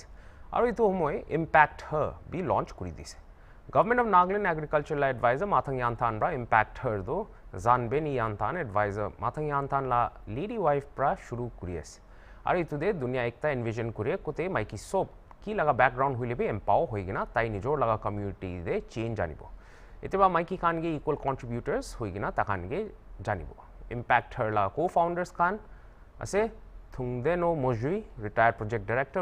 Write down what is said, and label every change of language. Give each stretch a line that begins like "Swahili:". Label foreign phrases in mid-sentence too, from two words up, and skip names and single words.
Naga Pidgin: Aru itu homoy Impact Her bi launch kuri dise.
English: Government of Nagaland agricultural advisor
Naga Pidgin: Mathang Yanthan bra Impact Her do Zanbeni Yanthan advisor Mathang Yanthan la
English: lady wife
Naga Pidgin: bra shuru kuri ase. Aru itu de dunia ekta envision kuri kote maiki sob ki laga background huile bi empower hoigina tai nijor laga community de change anibo. इतबा माइकी खान के
English: equal contributors
Naga Pidgin: होइगिना ताखान के जानिबो इम्पैक्ट हरला को-फाउंडर्स खान असे थुंगदेनो मोजुई
English: retired project director